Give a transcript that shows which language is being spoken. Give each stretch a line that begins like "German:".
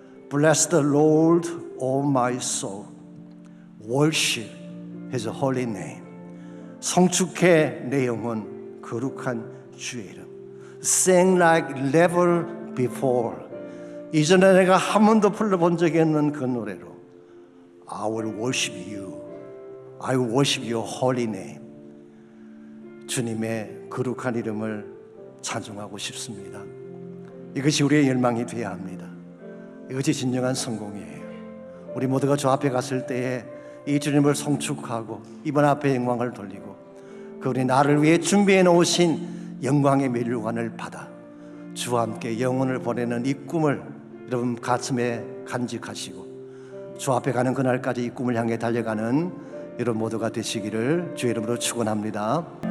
English: Bless the Lord, O my soul. Worship His holy name.
Korean: 성축해 내 영혼 거룩한 주의 이름.
English: Sing like never before.
Korean: 이전에 내가 한 번도 불러본 적이 없는 그 노래로
English: I will worship you. I will worship your holy name.
Korean: 주님의 거룩한 이름을 찬송하고 싶습니다. 이것이 우리의 열망이 되어야 합니다. 이것이 진정한 성공이에요. 우리 모두가 주 앞에 갔을 때에 이 주님을 성축하고 이번 앞에 영광을 돌리고 그분이 나를 위해 준비해 놓으신 영광의 면류관을 받아 주와 함께 영혼을 보내는 이 꿈을 여러분 가슴에 간직하시고 주 앞에 가는 그날까지 이 꿈을 향해 달려가는 여러분 모두가 되시기를 주의 이름으로 축원합니다.